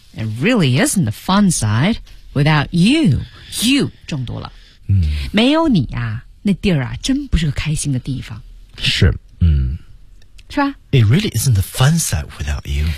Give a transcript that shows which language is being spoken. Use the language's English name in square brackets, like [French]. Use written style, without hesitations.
[English] It really isn't the fun side without you. [Chinese] You 中毒了。嗯。没有你啊。那地儿啊真不是个开心的地方。是，嗯。是吧 [English] ?It really isn't the fun side without you.